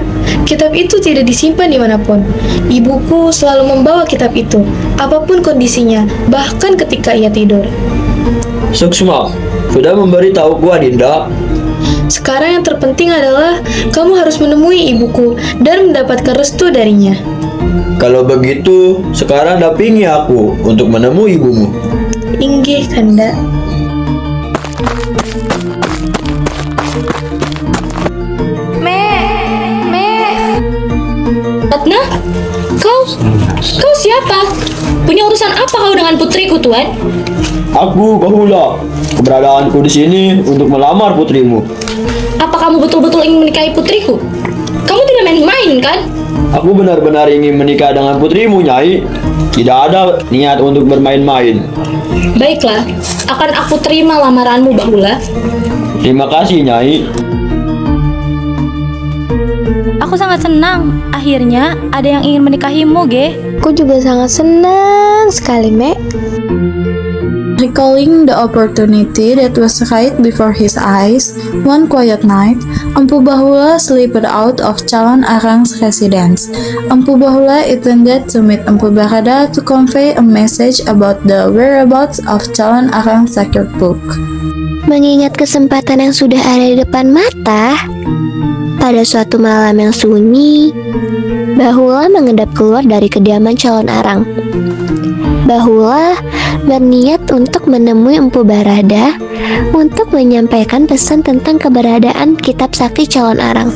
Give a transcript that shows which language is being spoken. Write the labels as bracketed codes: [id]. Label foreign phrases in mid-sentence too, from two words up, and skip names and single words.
[id] Kitab itu tidak disimpan dimanapun. Ibuku selalu membawa kitab itu, apapun kondisinya, bahkan ketika ia tidur. Suksma, sudah memberitahuku, Adinda. Sekarang yang terpenting adalah kamu harus menemui ibuku dan mendapatkan restu darinya. Kalau begitu, sekarang dampingi aku untuk menemui ibumu. Inggih, Kanda. Ratna, kau siapa? Punya urusan apa kau dengan putriku, Tuan? Aku Bahula. Keberadaanku di sini untuk melamar putrimu. Apa kamu betul-betul ingin menikahi putriku? Kamu tidak main-main, kan? Aku benar-benar ingin menikah dengan putrimu, Nyai. Tidak ada niat untuk bermain-main. Baiklah, akan aku terima lamaranmu, Bahula. Terima kasih, Nyai. Aku sangat senang. Akhirnya ada yang ingin menikahimu, Ge. Aku juga sangat senang sekali, Mek. [en] Recalling the opportunity that was right before his eyes, one quiet night, Empu Bahula slipped out of Calon Arang's residence. Empu Bahula intended to meet Empu Barada to convey a message about the whereabouts of Calon Arang's sacred book. [id] Mengingat kesempatan yang sudah ada di depan mata, pada suatu malam yang sunyi, Bahula mengendap keluar dari kediaman Calon Arang. Bahula berniat untuk menemui Empu Barada untuk menyampaikan pesan tentang keberadaan kitab sakti Calon Arang.